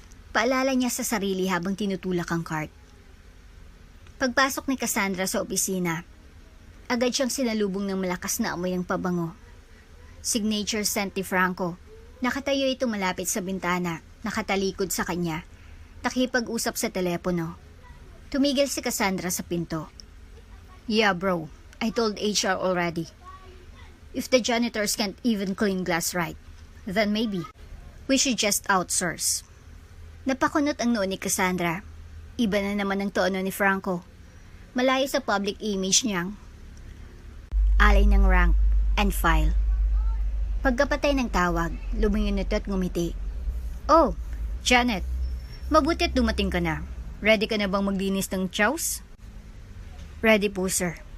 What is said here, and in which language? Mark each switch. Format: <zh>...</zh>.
<tl>Paalala niya sa sarili habang tinutulak ang cart. Pagpasok ni Cassandra sa opisina, agad siyang sinalubong ng malakas na amoy ng pabango. Signature scent ni Franco. Nakatayo ito malapit sa bintana, nakatalikod sa kanya. Nakipag-usap sa telepono. Tumigil si Cassandra sa pinto.</tl> <en>Yeah bro, I told HR already. If the janitors can't even clean glass right, then maybe we should just outsource.</en> <tl>Napakunot ang noo ni Cassandra. Iba na naman ang tono ni Franco. Malayo sa public image niyang alay ng rank and file. Pagkapatay ng tawag, lumingon ito at ngumiti. Oh, Janet, mabuti at dumating ka na. Ready ka na bang maglinis ng chows?</tl> <en>Ready po, sir.</en>